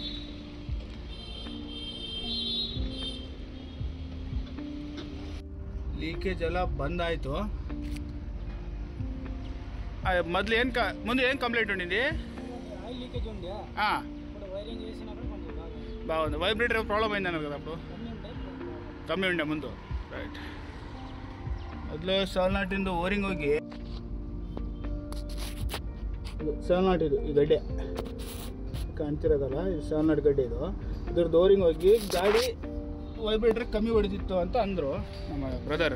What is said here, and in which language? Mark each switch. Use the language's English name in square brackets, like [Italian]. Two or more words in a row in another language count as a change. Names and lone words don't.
[Kannada] ಲೀಕೇಜ್ ಎಲ್ಲ ಬಂದಾಯಿತು. ಮೊದಲು ಮುಂದೆ ಏನು ಕಂಪ್ಲೇಂಟ್ ಉಂಡಿದ್ದಿ? ಹಾಂ, [Telugu] బాగుంది. వైబ్రేటర్ ప్రాబ్లం అయింది అన్నారు కదా అప్పుడు, కಮ್ಮಿ ఉండే ముందు. రైట్. [Kannada] ಮೊದಲು ಸಾಲ್ನಾಟಿಂದು ಓರಿಂಗ್ ಹೋಗಿ, ಸಾಲ್ನಾಟ್ ಇದು ಈ ಗಡ್ಡೆ ಕಾಣ್ತಿರೋದಲ್ಲ, ಇದು ಸಾಲ್ನಾಟ್ ಗಡ್ಡೆ. ಇದ್ರದ್ದು ಓರಿಂಗ್ ಹೋಗಿ ಗಾಡಿ ವೈಬ್ರೇಟರ್ ಕಮ್ಮಿ ಹೊಡಿತಿತ್ತು ಅಂತ ಅಂದರು ನಮ್ಮ ಬ್ರದರ್.